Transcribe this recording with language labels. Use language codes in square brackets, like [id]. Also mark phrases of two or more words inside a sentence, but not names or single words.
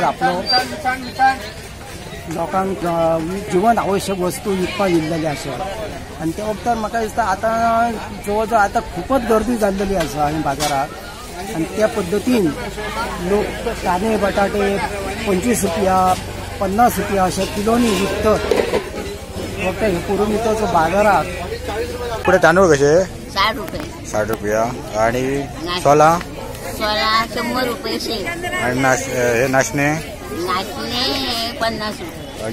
[kok] आपलो लोकांक जीवन आवश्यक वस्तू विकपाक इल्लेले आसात आनी त्या वक्तार म्हाका दिसता आतां जवळ जवळ आतां खूपच गर्दी जाल्लेली आसा आनी बाजारात. आणि त्या पद्धतीन लोक कांदे बटाटे 25 रुपया 50 रुपया अशा किलोनी विकतात. फक्त हे पुरमेताचो बाजारात. पुढे तांदूळ कसे 60 रुपये 60 रुपया आणि सोला 100 रुपये आणि हे नाचणे 50 रुपये.